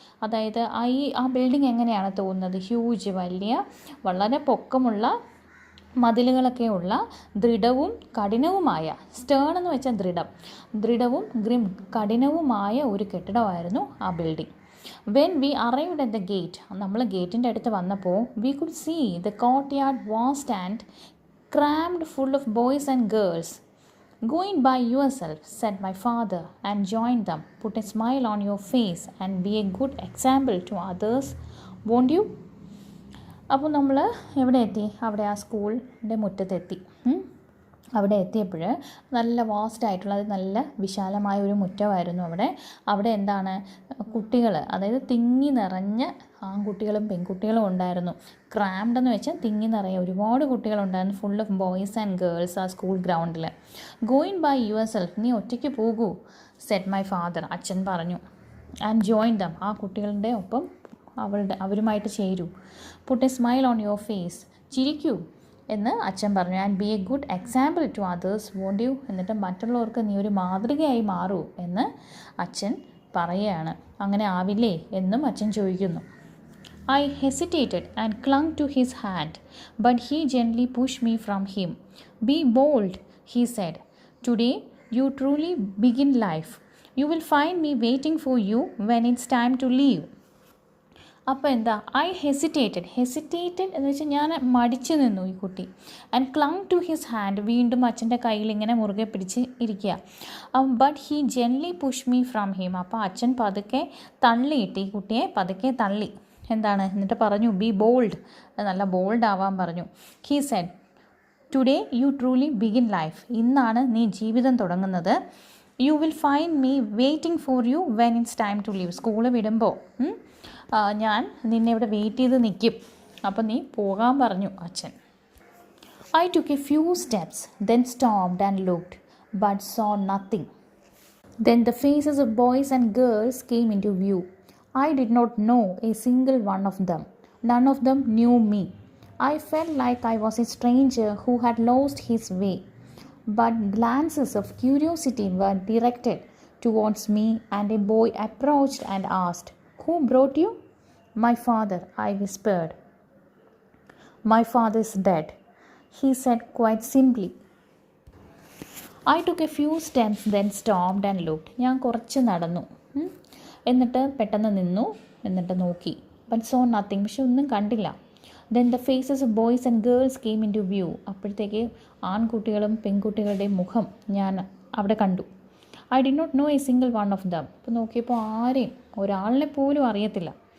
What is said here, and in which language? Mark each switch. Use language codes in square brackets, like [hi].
[ml] അതായത് ആ ബിൽഡിംഗ് എങ്ങനെയാണ് തോന്നുന്നത്, ഹ്യൂജ്, വലിയ വളരെ പൊക്കമുള്ള മതിലുകളൊക്കെ ഉള്ള ദൃഢവും കഠിനവുമായ, സ്റ്റേൺ എന്ന് വെച്ചാൽ ദൃഢവും കഠിനവുമായ ഒരു കെട്ടിടമായിരുന്നു ആ building. [en] when we arrived at the gate, [ml] നമ്മൾ ഗേറ്റിൻ്റെ അടുത്ത് വന്നപ്പോൾ [en] We could see the courtyard vast and crammed full of boys and girls. Go in by yourself, said my father, and join them. Put a smile on your face and be a good example to others, won't you? [ml] അപ്പോൾ നമ്മൾ എവിടെ എത്തി, അവിടെ ആ സ്കൂളിൻ്റെ മുറ്റത്തെത്തി. അവിടെ എത്തിയപ്പോൾ നല്ല വാസ്റ്റ് ആയിട്ടുള്ള, നല്ല വിശാലമായ ഒരു മുറ്റമായിരുന്നു അവിടെ എന്താണ്, കുട്ടികൾ, അതായത് തിങ്ങി നിറഞ്ഞ ആൺകുട്ടികളും പെൺകുട്ടികളും ഉണ്ടായിരുന്നു. ക്രാംഡ് എന്ന് വെച്ചാൽ തിങ്ങി നിറയെ ഒരുപാട് കുട്ടികളുണ്ടായിരുന്നു. [en] full of boys and girls [ml] ആ സ്കൂൾ ഗ്രൗണ്ടിൽ. [en] go in by yourself, [ml] നീ ഒറ്റയ്ക്ക് പോകൂ, [en] said my father, [ml] അച്ഛൻ പറഞ്ഞു. [en] and join them, [ml] ആ കുട്ടികളുടെ ഒപ്പം അവരുമായിട്ട് ചേരൂ. [en] put a smile on your face, [ml] ചിരിക്കൂ എന്ന് അച്ഛൻ പറഞ്ഞു. [en] and be a good example to others, won't you, [ml] എന്നിട്ട് മറ്റുള്ളവർക്ക് നീ ഒരു മാതൃകയായി മാറൂ എന്ന് അച്ഛൻ പറയുകയാണ്. അങ്ങനെ ആവില്ലേ എന്നും അച്ഛൻ ചോദിക്കുന്നു. [en] I hesitated and clung to his hand, but he gently pushed me from him. Be bold, he said. Today you truly begin life. You will find me waiting for you when it's time to leave. [ml] അപ്പോൾ എന്താ, [en] I hesitated [ml] എന്ന് വെച്ചാൽ ഞാൻ മടിച്ചു നിന്നു ഈ കുട്ടി. [en] and clung to his hand, [ml] വീണ്ടും അച്ഛൻ്റെ കയ്യിൽ ഇങ്ങനെ മുറുകെ പിടിച്ച് ഇരിക്കുക. [en] but he gently push me from him, [ml] അപ്പോൾ അച്ഛൻ പതുക്കെ തള്ളിയിട്ട് ഈ കുട്ടിയെ പതുക്കെ തള്ളി. എന്താണ്, എന്നിട്ട് പറഞ്ഞു [en] be bold, [ml] നല്ല ബോൾഡ് ആവാൻ പറഞ്ഞു. [en] he said today you truly begin life, [ml] ഇന്നാണ് നീ ജീവിതം തുടങ്ങുന്നത്. [en] you will find me waiting for you when it's time to leave, [ml] school വിടുമ്പോൾ ഞാൻ നിന്നെ ഇവിടെ വെയിറ്റ് ചെയ്ത് നിൽക്കും, അപ്പം നീ പോകാൻ പറഞ്ഞു അച്ഛൻ. [en] I took a few steps, then stopped and looked but saw nothing. Then the faces of boys and girls came into view. I did not know a single one of them. None of them knew me. I felt like I was a stranger who had lost his way. But glances of curiosity were directed towards me, and a boy approached and asked, "Who brought you?" "My father," I whispered. "My father is dead," he said quite simply. I took a few steps, then stopped and looked. [ml] ഞാൻ കുറച്ച് നടന്നു, എന്നിട്ട് പെട്ടെന്ന് നിന്നു, എന്നിട്ട് നോക്കി. [en] but saw nothing, [ml] പക്ഷെ ഒന്നും കണ്ടില്ല. [en] Then the faces of boys and girls came into view. [ml] അപ്പോഴത്തേക്ക് ആൺകുട്ടികളും പെൺകുട്ടികളുടെയും മുഖം ഞാൻ അവിടെ കണ്ടു. [en] I did not know a single one of them. [ml] ഇപ്പോൾ നോക്കിയപ്പോൾ ആരെയും, ഒരാളിനെ പോലും അറിയത്തില്ല.